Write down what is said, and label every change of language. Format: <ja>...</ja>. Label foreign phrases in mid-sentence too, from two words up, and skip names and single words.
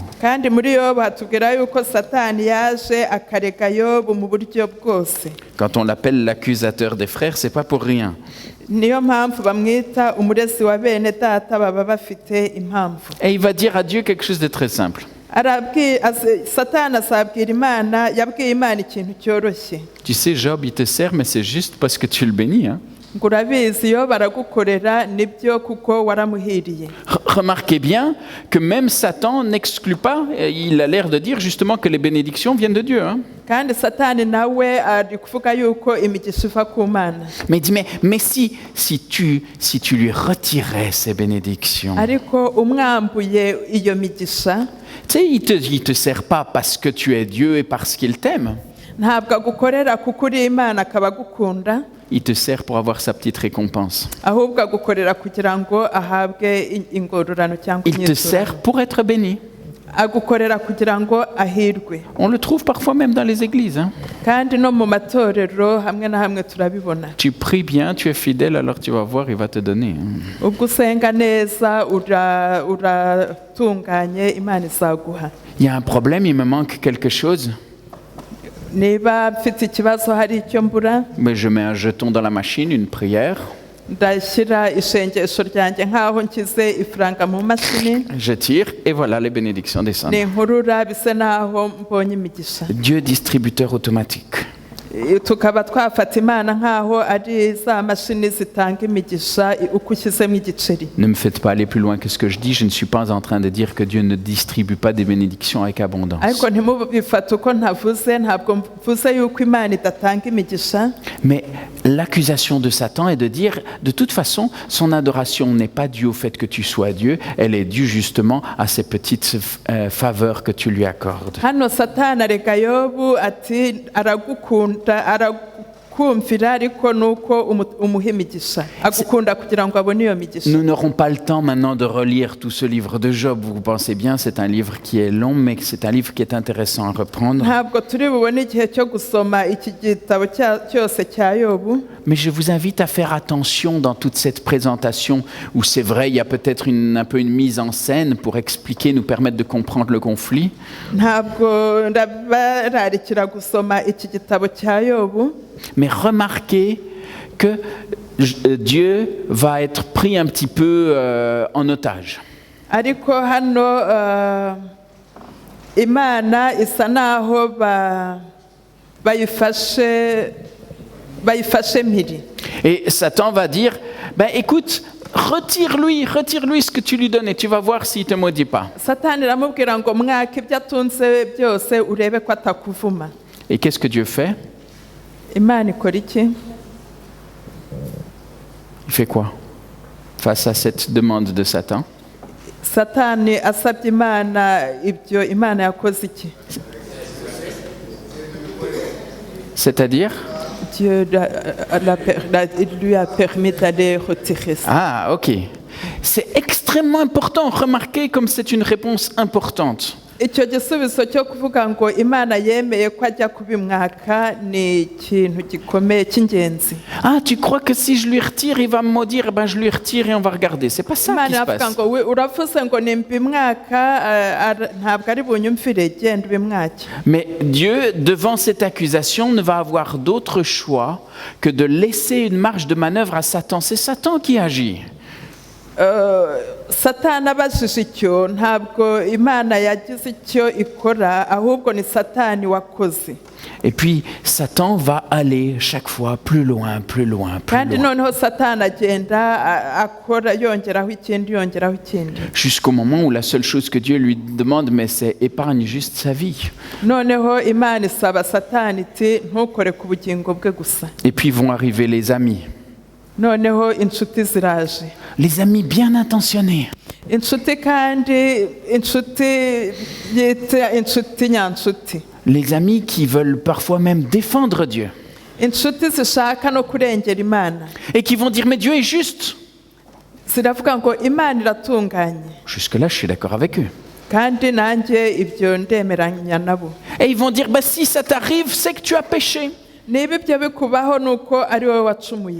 <rw>Kandi muri Yobu hatubwira yuko satani yaje akarega Yobu mu buryo bwose.</rw> <fr>Quand on l'appelle l'accusateur des frères, c'est pas pour rien.</fr> <rw>Niyo mpamvu bamwita umurezi wa bene data, baba bafite impamvu.</rw> <fr>Et il va dire à Dieu quelque chose de très simple.</fr> <rw>Satani azabwira Imana, yabwiye Imana ikintu cyoroshye.</rw> <fr>Tu sais, Job, il te sert, mais c'est juste parce que tu le bénis. Hein?</fr> <rw>Urabizi yo baragukorera nibyo kuko waramuhiriye.</rw> <fr>Remarquez bien que même Satan n'exclut pas, il a l'air de dire justement que les bénédictions viennent de Dieu. Hein?</fr> <rw>Kandi Satani nawe ari kuvuga yuko imigisha iva ku Mana.</rw> <fr>Mais il dit, mais si tu lui retirais ces bénédictions,</fr> <rw>Ariko umwambuye iyo migisha,</rw> <fr>tu sais, il te sert pas parce que tu es Dieu et parce qu'il t'aime.</fr> <rw>ntabwo agukorera kuko uri Imana akaba agukunda.</rw> <fr>Il te sert pour avoir sa petite récompense.</fr> <rw>Ahubwo agukorera kugira ngo ahabwe ingororano cyangwa</rw> <fr>Il te sert pour être béni.</fr> <rw>agukorera kugira ngo ahirwe.</rw> <fr>On le trouve parfois même dans les églises. Hein.</fr> <rw>Kandi no mu matorero hamwe na hamwe turabibona.</rw> <fr>Tu pries bien, tu es fidèle, alors tu vas voir, il va te donner. Hein.</fr> <rw>Ubwo usenga neza uratunganye Imana izaguha.</rw> <fr>Il y a un problème, il me manque quelque chose.</fr> <rw>Niba mfite ikibazo hari icyo mbura,</rw> <fr>Mais je mets un jeton dans la machine, une prière.</fr> <rw>ndashyira ishengesho ryanjye nk'aho nshyize ifaranga mu mashini,</rw> <fr>Je tire et voilà les bénédictions descendent.</fr> <rw>ninkurura bise n'aho mbonye imigisha.</rw> <fr>Dieu distributeur automatique.</fr> <rw>Tukaba twafata Imana nk'aho ari za mashini zitanga imigisha uko ushyizemo igiceri.</rw> <fr>Ne me faites pas aller plus loin que ce que je dis. Je ne suis pas en train de dire que Dieu ne distribue pas des bénédictions avec abondance.</fr> <rw>Ariko ntimubifate uko ntavuze, ntabwo mvuze yuko Imana idatanga imigisha.</rw> <fr>Mais l'accusation de Satan est de dire, de toute façon, son adoration n'est pas due au fait que tu sois Dieu, elle est due justement à ces petites faveurs que tu lui accordes.</fr> <rw>Hano Satani arega Yobu ati aragukunda, arakumvira ariko nuko umuha imigisha, agukunda kugira ngo abone iyo migisha.</rw> <fr>Nous n'aurons pas le temps maintenant de relire tout ce livre de Job. Vous pensez bien, c'est un livre qui est long, mais c'est un livre qui est intéressant à reprendre.</fr> <rw>Ntabwo turi bubone igihe cyo gusoma iki gitabo cyose cya Yobu.</rw> <fr>Mais je vous invite à faire attention dans toute cette présentation où c'est vrai, il y a peut-être un peu une mise en scène pour expliquer, nous permettre de comprendre le conflit.</fr> <rw>Ntabwo ndabararikira gusoma iki gitabo cya Yobu.</rw> <fr>Mais remarquez que Dieu va être pris un petit peu en otage.</fr> <rw>Ariko hano Imana isa naho bayifashe mpiri.</rw> <fr>Et Satan va dire, ben écoute, retire-lui ce que tu lui donnes et tu vas voir s'il ne te maudit pas.</fr> <rw>Satani aramubwira ngo mwaka ibyo atunze byose urebe ko atakuvuma.</rw> <fr>Et qu'est-ce que Dieu fait?</fr> <rw>Imana ikora iki?</rw> <fr>Il fait quoi face à cette demande de Satan?</fr> <rw>Satani asabye Imana ibyo, Imana yakoze iki?</rw> <fr>C'est-à-dire? Dieu lui a permis d'aller retirer ça. Ah, ok. C'est extrêmement important. Remarquez comme c'est une réponse importante.</fr> <rw>Icyo gisubizo cyo kuvuga ngo Imana yemeye ko ajya kubimwaka ni ikintu gikomeye cy'ingenzi.</rw> <fr>Ah, tu crois que si je lui retire, il va me maudire? Ben, je lui retire et on va regarder. C'est pas ça qui se passe.</fr> <rw>Uravuze ngo nimbimwaka ntabwo ari bunyumvire, genda ubimwake.</rw> <fr>Mais Dieu, devant cette accusation, ne va avoir d'autre choix que de laisser une marge de manœuvre à Satan. C'est Satan qui agit.</fr> <rw>Satani abajije icyo, ntabwo Imana yagize icyo ikora, ahubwo ni Satani wakoze.</rw> <fr>Et puis Satan va aller chaque fois plus loin, plus loin, plus</fr> <rw>Kandi</rw> <fr>loin.</fr> <rw>noneho Satani agenda akora yongeraho ikindi, yongeraho ikindi.</rw> <fr>Jusqu'au moment où la seule chose que Dieu lui demande, mais c'est épargne juste sa vie.</fr> <rw>Noneho Imana isaba Satani iti ntukore ku bugingo bwe gusa.</rw> <fr>Et puis vont arriver les amis.</fr> <rw>Noneho inshuti ziraje.</rw> <fr>Les amis bien intentionnés.</fr> <rw>Inshuti kandi inshuti yita inshuti nyanshuti.</rw> <fr>Les amis qui veulent parfois même défendre Dieu.</fr> <rw>Inshuti zishaka no kurengera Imana.</rw> <fr>Et qui vont dire, mais Dieu est juste.</fr> <rw>Ziravuga ngo Imana iratunganye.</rw> <fr>Jusque-là, je suis d'accord avec eux.</fr> <rw>Kandi nanjye ibyo ndemeranya nabo.</rw> <fr>Et ils vont dire, bah, si ça t'arrive, c'est que tu as péché.</fr> <rw>niba ibyo bikubaho ni uko ari wowe wacumuye.</rw>